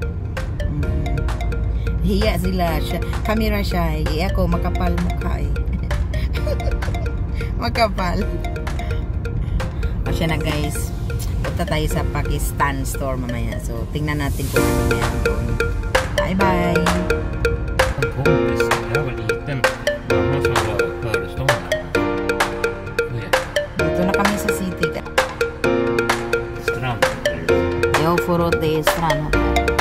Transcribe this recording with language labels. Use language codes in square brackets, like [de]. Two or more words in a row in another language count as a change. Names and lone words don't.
[tl] Hiya sila, camera shy, ako makapal mukha eh. Makapal. O siya na guys, punta tayo sa Pakistan store mamaya. So tingnan natin kung ano meron doon. [en] Bye bye! [sv] En kompis, jag var liten. Mamma som var föreståndare. [tl] Dito na kami sa city. [sv] Strand. Yo, Forot de Strand Hotel.